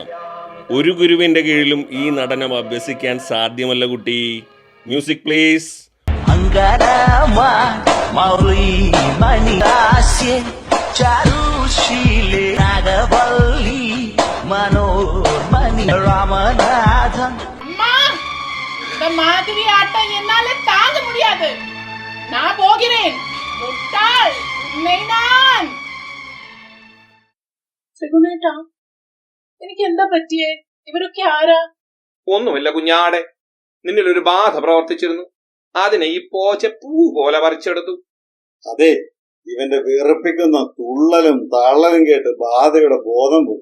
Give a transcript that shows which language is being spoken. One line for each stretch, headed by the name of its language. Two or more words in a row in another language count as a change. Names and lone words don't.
Malayalam: ഒരു ഗുരുവിന്റെ കീഴിലും ഈ നടനം അഭ്യസിക്കാൻ സാധ്യമല്ല കുട്ടി.
English: music please.
Sanskrit: അങ്കരമാ മൗലി മണിയാസ്യ ചാരുശീലേ നാഗവല്ലി മനോന്മണി രാമനാഥൻ.
Tamil: மாதிரி ஆட்டம் என்னால தாங்க முடியாது. நான் போகிறேன். முட்டாள் உன்னை நான்.
Malayalam: സെഗുണേട്ടാ, എനിക്ക് എന്താ പറ്റിയേ? ഇവരൊക്കെ ആരാ? ഒന്നുമില്ല കുഞ്ഞാടെ, നിന്നിൽ ഒരു ബാധ പ്രവർത്തിച്ചിരുന്നു. അതിനെ ഈ പോച്ച പൂ പോലെ പറിച്ചെടുത്തു. അതെ, ഇവന്റെ വിറപ്പിക്കുന്ന തുള്ളലും തള്ളലും കേട്ട് ബാധയുടെ ബോധം പോയി.